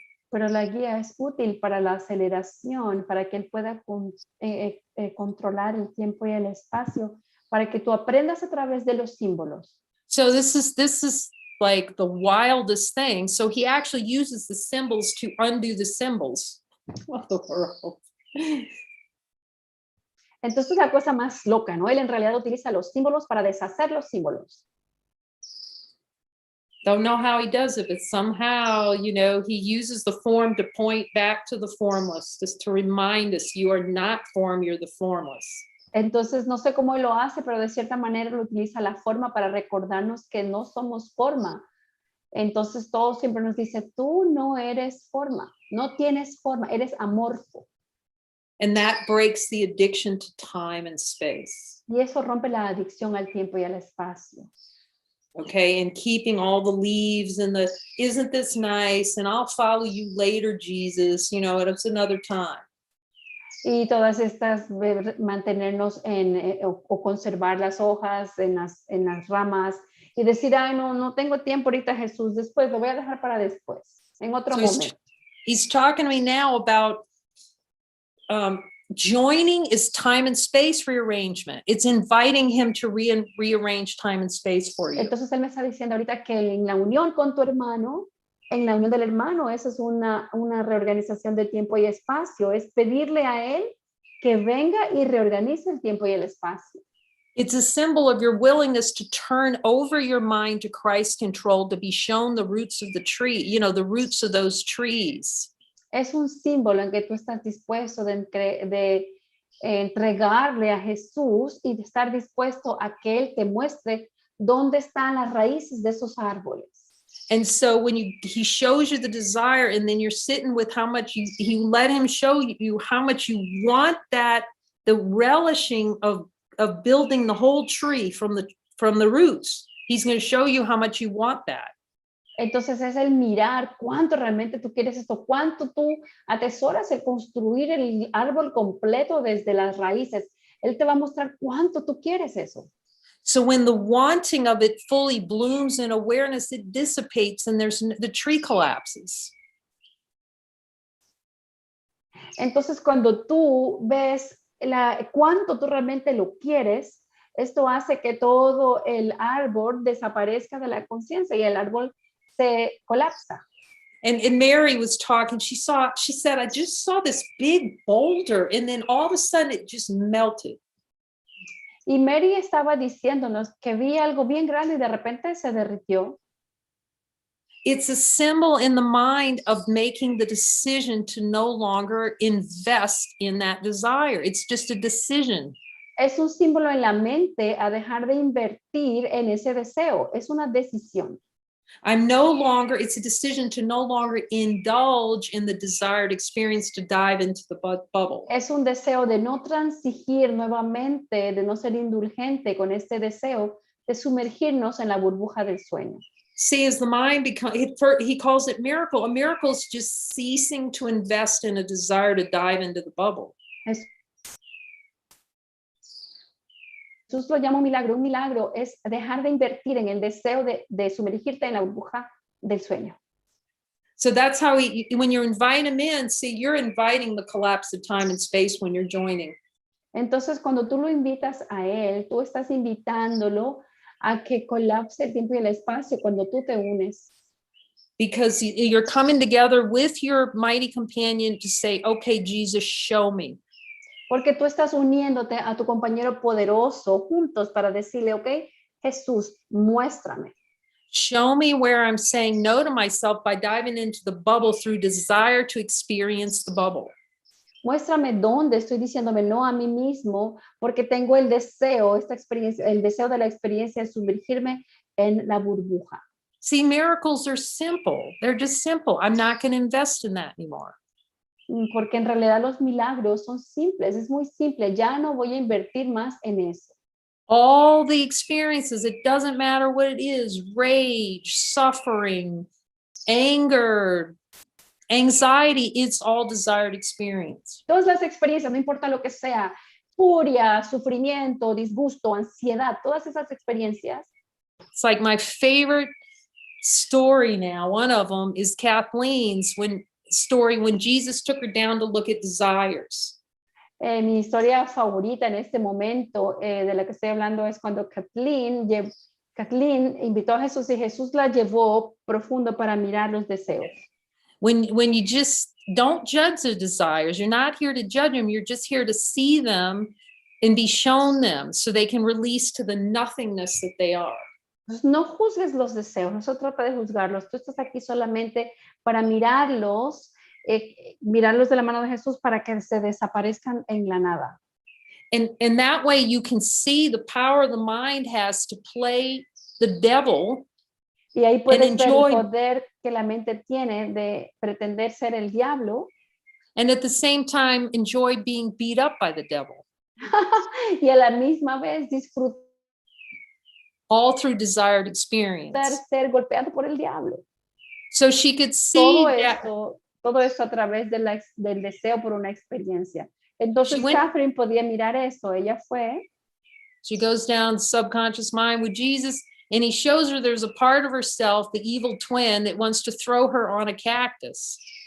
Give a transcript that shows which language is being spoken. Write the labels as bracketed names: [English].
[Spanish] Pero la guía es útil para la aceleración, para que él pueda controlar el tiempo y el espacio, para que tú aprendas a través de los símbolos. [English] So this is like the wildest thing. So he actually uses the symbols to undo the symbols. What the world? [Spanish] Entonces la cosa más loca, ¿no? Él en realidad utiliza los símbolos para deshacer los símbolos. [English] Don't know how he does it, but somehow, he uses the form to point back to the formless, just to remind us you are not form, you're the formless. [Spanish] Entonces no sé cómo lo hace, pero de cierta manera lo utiliza la forma para recordarnos que no somos forma. Entonces todo siempre nos dice, tú no eres forma, no tienes forma, eres amorfo. [English] And that breaks the addiction to time and space. [Spanish] Y eso rompe la adicción al tiempo y al espacio. [English] Okay, and keeping all the leaves and isn't this nice? And I'll follow you later, Jesus, it's another time. [Spanish] Y todas estas, mantenernos o conservar las hojas en las ramas y decir, ay, no tengo tiempo ahorita, Jesús, después, lo voy a dejar para después, en otro momento. [English] He's talking to me now about joining is time and space rearrangement. It's inviting him to rearrange time and space for you. [Spanish] Entonces él me está diciendo ahorita que en la unión con tu hermano, en la unión del hermano, eso es una reorganización de tiempo y espacio, es pedirle a él que venga y reorganice el tiempo y el espacio. [English] It's a symbol of your willingness to turn over your mind to Christ's control, to be shown the roots of the tree, the roots of those trees. [Spanish] Es un símbolo en que tú estás dispuesto de entregarle a Jesús y de estar dispuesto a que Él te muestre dónde están las raíces de esos árboles. [English] And so when he shows you the desire, and then you're sitting with how much you let him show you how much you want that, the relishing of building the whole tree from the roots. He's going to show you how much you want that. [Spanish] Entonces es el mirar cuánto realmente tú quieres esto, cuánto tú atesoras el construir el árbol completo desde las raíces. Él te va a mostrar cuánto tú quieres eso. [English] So when the wanting of it fully blooms in awareness, it dissipates and the tree collapses. [Spanish] Entonces cuando tú ves cuánto tú realmente lo quieres, esto hace que todo el árbol desaparezca de la conciencia y el árbol se colapsa. [English] And Mary was talking, she said, I just saw this big boulder, and then all of a sudden it just melted. [Spanish] Y Mary estaba diciéndonos que vi algo bien grande y de repente se derritió. [English] It's a symbol in the mind of making the decision to no longer invest in that desire. It's just a decision. [Spanish] Es un símbolo en la mente a dejar de invertir en ese deseo. Es una decisión. [English] It's a decision to no longer indulge in the desired experience to dive into the bubble. [Spanish] Es un deseo de no transigir nuevamente, de no ser indulgente con este deseo de sumergirnos en la burbuja del sueño. [English] See, as the mind becomes, he calls it miracle. A miracle is just ceasing to invest in a desire to dive into the bubble. [Spanish] Jesús lo llama un milagro. Un milagro es dejar de invertir en el deseo de sumergirte en la burbuja del sueño. [English] So that's how when you invite him in, see, you're inviting the collapse of time and space when you're joining. [Spanish] Entonces, cuando tú lo invitas a él, tú estás invitándolo a que colapse el tiempo y el espacio cuando tú te unes. [English] Because you're coming together with your mighty companion to say, okay, Jesus, show me. [Spanish] Porque tú estás uniéndote a tu compañero poderoso juntos para decirle, ok, Jesús, muéstrame. [English] Show me where I'm saying no to myself by diving into the bubble through desire to experience the bubble. [Spanish] Muéstrame dónde estoy diciéndome no a mí mismo porque tengo el deseo, esta experiencia, el deseo de la experiencia de sumergirme en la burbuja. [English] See, miracles are simple. They're just simple. I'm not going to invest in that anymore. [Spanish] Porque en realidad los milagros son simples, es muy simple. Ya no voy a invertir más en eso. [English] All the experiences, it doesn't matter what it is, rage, suffering, anger, anxiety, it's all desired experience. [Spanish] Todas las experiencias, no importa lo que sea, furia, sufrimiento, disgusto, ansiedad, todas esas experiencias. [English] It's like my favorite story now. One of them is Kathleen's story when Jesus took her down to look at desires. [Spanish] Mi historia favorita en este momento de la que estoy hablando es cuando Kathleen invitó a Jesús y Jesús la llevó profundo para mirar los deseos. [English] When you just don't judge the desires, you're not here to judge them, you're just here to see them and be shown them so they can release to the nothingness that they are. [Spanish] No juzgues los deseos, no se trata de juzgarlos, tú estás aquí solamente para mirarlos de la mano de Jesús para que se desaparezcan en la nada. [English] And that way you can see the power the mind has to play the devil. [Spanish] Y ahí puedes ver el poder que la mente tiene de pretender ser el diablo. [English] And at the same time, enjoy being beat up by the devil. [Spanish] Y a la misma vez disfrutar [English] all through desired experience. [Spanish] Ser golpeado por el diablo. [English] So she could see [Spanish] todo esto a través del deseo por una experiencia. Entonces Catherine podía mirar eso. Ella fue. [English] She goes down the subconscious mind with Jesus, and he shows her there's a part of herself, the evil twin, that wants to throw her on a cactus.